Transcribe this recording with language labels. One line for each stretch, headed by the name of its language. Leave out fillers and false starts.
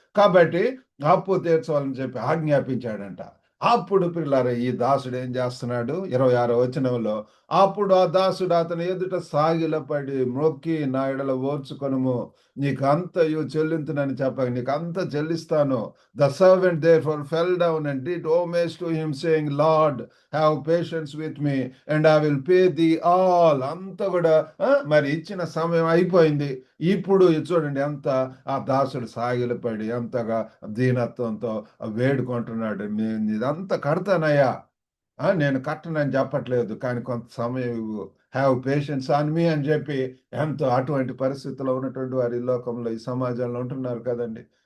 Telugu: కాబట్టి అప్పు తీర్చవాలని చెప్పి ఆజ్ఞాపించాడంట. అప్పుడు పిల్లలు ఈ దాసుడు ఏం చేస్తున్నాడు, 26వ వచనంలో అప్పుడు ఆ దాసుడు అతని ఎదుట సాగిలపడి మొక్కి నా ఎడల ఓర్చుకొనుము, నీకు అంతయు చెల్లింతునని చెప్పగా నీకు అంత చెల్లిస్తాను.
English: The servant therefore fell down and did homage to him, saying, Lord, have patience with me, and I will pay thee all.
Telugu: అంత కూడా మరి ఇచ్చిన సమయం అయిపోయింది. ఇప్పుడు చూడండి ఎంత ఆ దాసుడు సాగిలపడి ఎంతగా దీనత్వంతో వేడుకుంటున్నాడు. నేను ఇదంతా కడతానయ్యా, నేను కట్టనని చెప్పట్లేదు, కానీ కొంత సమయం ఇవ్వు,
English: have patience on me
Telugu: అని చెప్పి ఎంతో అటువంటి పరిస్థితుల్లో ఉన్నటువంటి వారు ఈ లోకంలో, ఈ సమాజంలో ఉంటున్నారు కదండి.